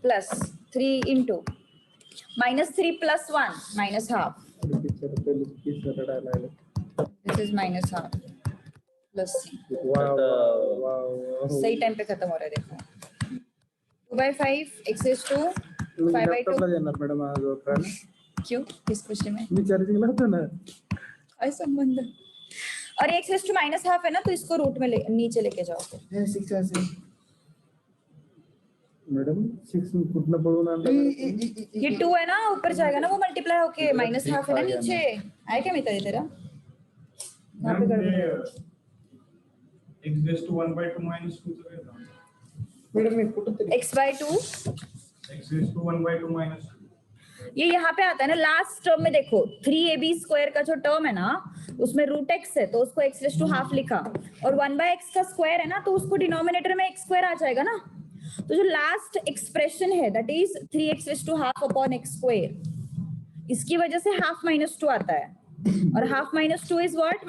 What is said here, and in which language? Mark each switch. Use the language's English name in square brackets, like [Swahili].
[English] plus 3 into -3 plus 1 minus half [Hindi] picture पहले किस डाला है [English] This is minus half plus c। Wow wow [Hindi] सही टाइम पे खत्म हो रहा है देखो। [English] 2/5 x is to 5/2 [Marathi] लॅपटॉपला देणार मॅडम आज वापरायला [Hindi] क्यों? किस खुशी में? [Marathi] मी चार्जिंगला होतो ना काय संबंध? [Hindi] और x is to -1/2 है ना, तो इसको रूट में नीचे लेके जाओ। [Marathi] हे 6 असेल मॅडम 6 कुठनं पळून आणलं [Hindi] ये 2 है ना, ऊपर जाएगा ना वो मल्टीप्लाई होके, -1/2 है ना नीचे। आया क्या मित्र तेरा? यहाँ पे गड़बड़ है। [Marathi] x raised to 1/2 minus 2 चं काय झालं? मॅडम मी कुठं [English] x/2 x raised to 1/2 minus 2. [Hindi] ये यहाँ पे आता है ना लास्ट टर्म में। देखो 3ab² का जो टर्म है ना, उसमें √x है तो उसको x रेज़ टू हाफ लिखा, और 1/x का स्क्वायर है ना, तो उसको डिनोमिनेटर में x² आ जाएगा ना। तो जो लास्ट एक्सप्रेशन है that is 3x raise to half upon x², इसकी वजह से हाफ -2 आता है, और हाफ -2 इज व्हाट?